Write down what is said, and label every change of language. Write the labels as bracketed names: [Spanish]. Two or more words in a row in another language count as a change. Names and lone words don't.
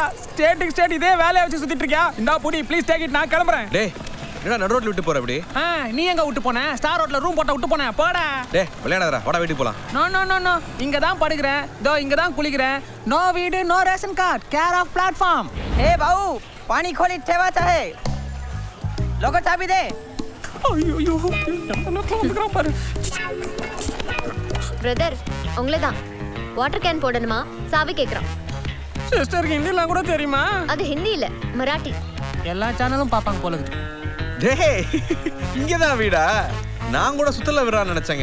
[Tamil] ஸ்டேட்டுக்கு ஸ்டேட் இதே வேலையை வச்சு சுத்திட்டு இருக்கியா? இந்தா புடி [English] please take it, [Tamil] நான் கிளம்புறேன். டேய் என்னடா நடு ரோட்ல விட்டு போற அப்படி? நீ எங்க விட்டு போன? ஸ்டார் ரோட்ல ரூம் போட்ட விட்டு போன. போடா. டேய் விளையாடாதடா, வாடா வீட்டுக்கு போலாம். [English] no no no no, [Tamil] இங்க தான் படுக்கிறேன், இதோ இங்க தான் குளிக்கிறேன். நோ வீடு [English] no ration card, care of platform. [Marathi] ए भाऊ पाणी खोलीत ठेवायचं आहे, लोक चाबी दे. [Tamil] ஐயோ வந்துக்கிறான் பாரு. பிரதர் உங்களை தான். [English] water can [Tamil] போடணுமா? சாவி கேட்குறான். சிஸ்டருக்கு ஹிந்திலாம் கூட தெரியுமா? அது ஹிந்தி இல்ல, மராட்டி. எல்லா சேனலும் பார்ப்பாங்க போல இருக்கு. டேய் இங்கதான் வீடா? நான் கூட சுத்தல விடுறான்னு நினைச்சேங்க.